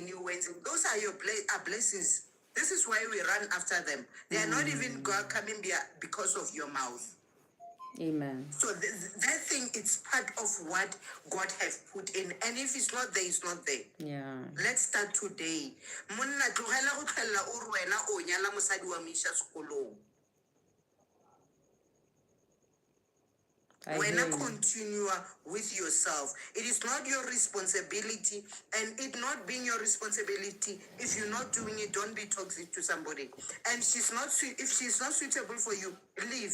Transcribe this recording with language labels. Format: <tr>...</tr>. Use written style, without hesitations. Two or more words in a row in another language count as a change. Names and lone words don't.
<en>Those are your blessings. This is why we run after them. They are not even coming because of your mouth. Amen. So that thing, it's part of what God have put in. And if it's not there, it's not there. Yeah. Let's start today.</en> <tn>Monna tlogela go tlhella o re wena o nyala mosadi wa Misha sekolong.</tn> <en>I When hear I you. continue with yourself, it is not your responsibility, and it not being your responsibility. If you're not doing it, don't be toxic to somebody. And if she's not suitable for you, leave.</en>